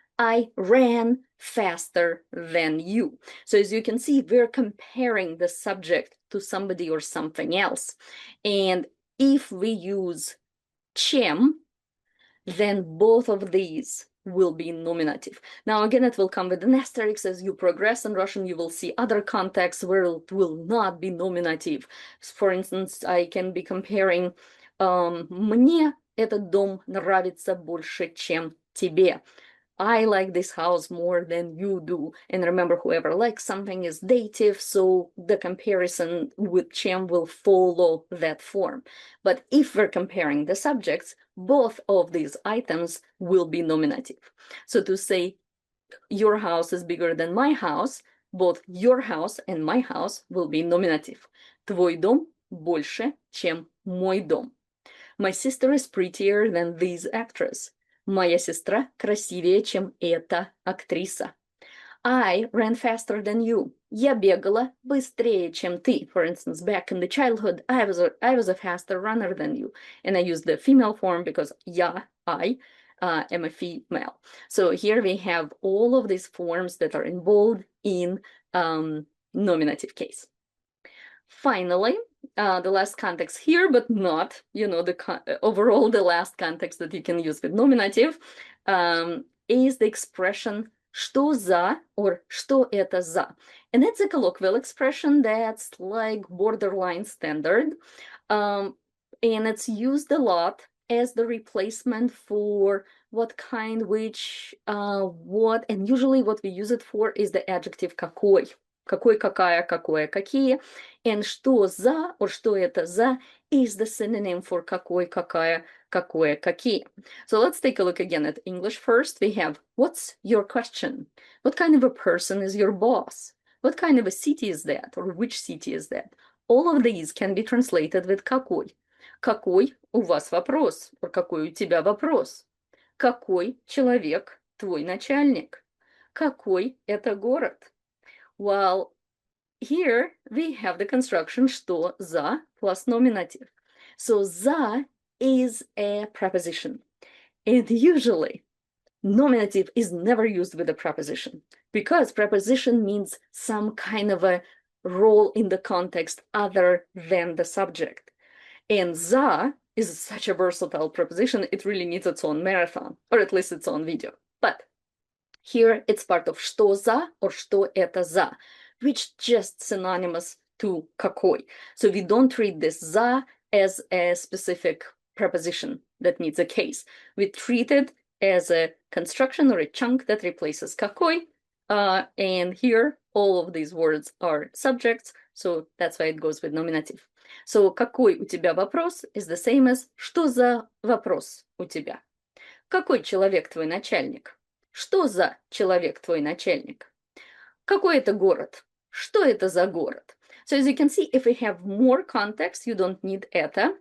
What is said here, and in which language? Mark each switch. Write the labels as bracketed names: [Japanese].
[English] I ran faster than you. So as you can see, we're comparing the subject to somebody or something else. And if we use чем, then both of these will be nominative. Now, again, it will come with an asterisk. As you progress in Russian, you will see other contexts where it will not be nominative. For instance, I can be comparing [Russian] «Мне этот дом нравится больше, чем тебе». [English] I like this house more than you do. And remember, whoever likes something is dative, so the comparison with чем will follow that form. But if we're comparing the subjects, both of these items will be nominative. So to say your house is bigger than my house, both your house and my house will be nominative. [Russian] Твой дом больше, чем мой дом. [English] My sister is prettier than this actress. [Russian] Моя сестра красивее, чем эта актриса. [English] I ran faster than you. [Russian] Я бегала быстрее, чем ты. [English] For instance, back in the childhood, I was a faster runner than you. And I used the female form because I am a female. So here we have all of these forms that are involved in nominative case. Finally, the last context here, but not, overall the last context that you can use with nominative is the expression что за or что это за. And it's a colloquial expression that's like borderline standard. And it's used a lot as the replacement for what kind, which, what, and usually what we use it for is the adjective какой. [Russian] Какой, какая, какое, какие. And что за or что это за [English] is the synonym for [Russian] какой, какая, какое, какие. [English] So let's take a look again at English first. We have, what's your question? What kind of a person is your boss? What kind of a city is that? Or which city is that? All of these can be translated with какой. [Russian] Какой у вас вопрос? Or какой у тебя вопрос? Какой человек твой начальник? Какой это город? [English] Well, here we have the construction что за plus nominative. So за is a preposition. And usually nominative is never used with a preposition because preposition means some kind of a role in the context other than the subject. And за is such a versatile preposition, it really needs its own marathon, or at least its own video. But here it's part of что за or что это за, which just synonymous to какой. So we don't treat this за as a specific preposition that needs a case. We treat it as a construction or a chunk that replaces какой. And here all of these words are subjects, so that's why it goes with nominative. [Russian] So какой у тебя вопрос [English] is the same as [Russian] что за вопрос у тебя. Какой человек твой начальник? Что за человек твой начальник? Какой это город? Что это за город? [English] So as you can see, if we have more context, you don't need это.